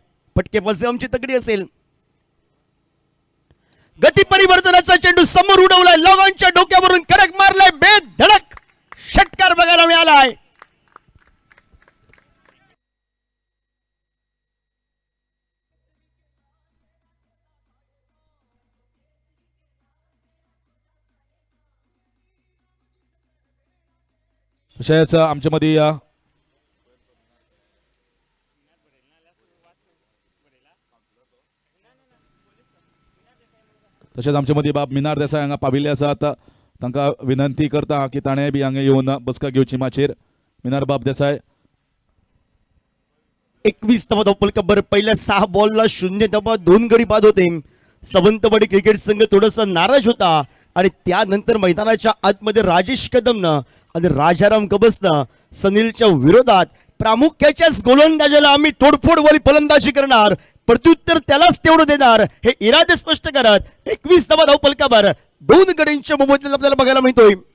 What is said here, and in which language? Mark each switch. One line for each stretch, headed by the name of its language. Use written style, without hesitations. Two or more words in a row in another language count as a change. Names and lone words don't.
Marathi: फटकेबाजी आमची तगडी असेल. गती परिवर्तनाचा चेंडू समोर उडवलाय लॉगॉनच्या डोक्यावरून कडक मारलाय बेधडक षटकार बघायला मिळालाय.
Konkani: तशेंच आमच्या मदीं बाब मिनार देसाय हांगा पाविल्ले आसात. तांकां विनंती करता की ताणें बी हांगा येवन बसका घेवची माचयेर. मिनार बाब देसाय
Marathi: 21 धावा धावफलकावर पहिल्या 6 बॉलला 0 धावा 2 गडी बाद होते. सावंतवाडी क्रिकेट संघ थोडासा नाराज होता आणि त्यानंतर मैदानाच्या आतमध्ये राजेश कदमनं आणि राजाराम गबसनं सनीलच्या विरोधात प्रामुख्याच्याच गोलंदाजाला आम्ही तोडफोडवाली फलंदाजी करणार प्रत्युत्तर त्यालाच तेवढं देणार हे इरादे स्पष्ट करत 21 धावा धावफलकावर 2 गडींच्या मोबदल्यात आपल्याला बघायला मिळतोय.